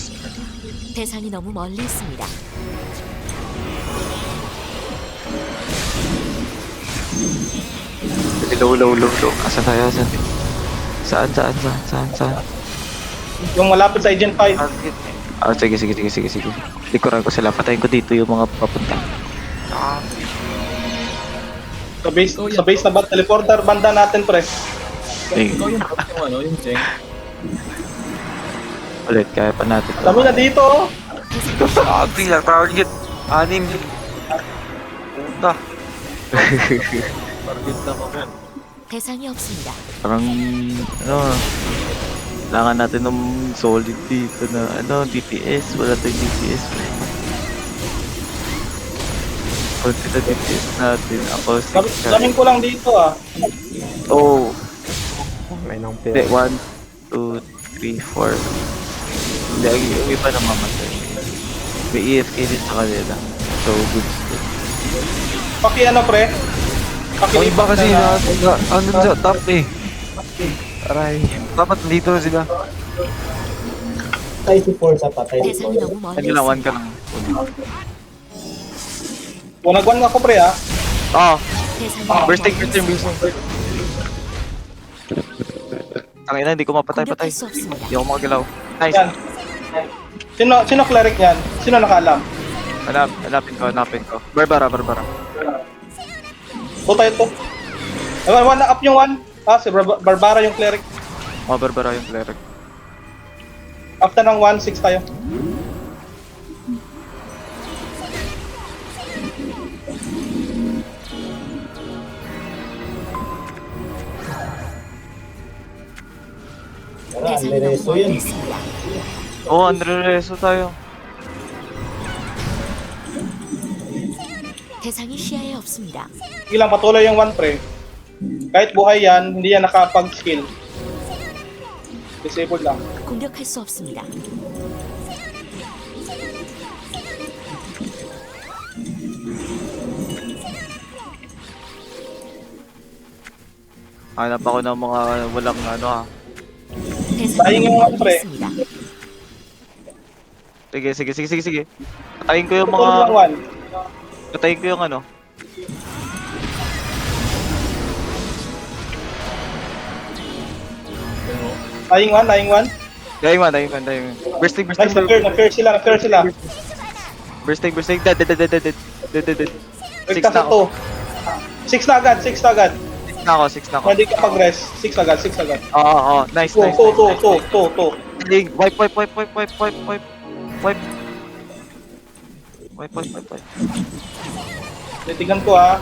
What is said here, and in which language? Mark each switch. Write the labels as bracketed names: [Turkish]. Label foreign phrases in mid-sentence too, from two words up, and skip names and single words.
[Korean] 대상이 너무 멀리 있습니다. [Filipino] Low. Asan tayo, asan? Saan? Yung malapit sa Agent 5. Ah, sige. Likuran ko sila. Patayin ko dito yung mga papunta. Sa base na ba, teleporter banda natin pre. Sige. yung Cheng. Ulit, kaya pa natin. Dami na dito oh. Sabi lang, target. 6. Puta. Target lang ako. [Korean] 대상이 없습니다. [Filipino] Parang, kailangan natin ng solid dito na, DPS. Wala tayong DPS. Konti na DPS natin. Ako, 6 Daming ko lang dito ah. Oh, May nang hindi. 1, 2, 3, 4. Hindi, yung iba na mamatay. May EFK din sa kanila. [English] So, good. [Filipino] Paki ano pre? Paki Ang iba kasi ano sa top eh. Aray. Dapat dito na sila. Patay si Paul sa patay si [Korean] 대상이 [Filipino] Paul. [Korean] 너무 멀리 [Filipino] Nagilawan ka [Korean] 있습니다. [Filipino] lang. Punagwan ako pre ah. [Korean] 대상이 너무 [English] Bursting, [Korean] 멀리 [English] bursting, [Korean] 있습니다. [English] bursting. [Filipino] Tangina, hindi ko mapatay-patay. [Korean] 공격할 수 없습니다. [Filipino] Hindi ako makagalaw. Nice. Yan. Sino cleric yan? Sino nakaalam? Hanapin ko. Barbara. Tayo to. [English] One up [Filipino] yung one. Ah, si Barbara yung cleric. Barbara yung cleric. After ng 1, 6 tayo. Wala, [Korean] 대상이 [Filipino] Andreso [Korean] 너무 [Filipino] yun. [Korean] 멀리 있습니다. [Filipino] Oo, Andreso tayo. [Korean] 대상이 시야에 없습니다. [Filipino] Sige lang, patuloy yung 1 pre. Kahit buhay yan, hindi yan nakapag-skill. Disabled lang. [Korean] 공격할 수 없습니다. [Filipino] Hanap ako ng mga walang ano ah. [Korean] 대상이 [Filipino] Sayang yung [Korean] 너무 멀리 [Filipino] pre. [Korean] 있습니다. [Filipino] Sige. Patayin ko yung Patuloy lang mga... 1. Patayin ko yung ano. [English] Dying 1, dying 1. [Filipino] Dayong man. Bursting. [English] Nice, [Filipino] na-curse sila. [English] Bursting. Dead. [Filipino] Ligtas na 2. 6 na agad. 6 na ako. Hindi ka pag-rest. 6 agad. Oo. Nice. 2. [English] Wipe. [Filipino] Titigan ko ha.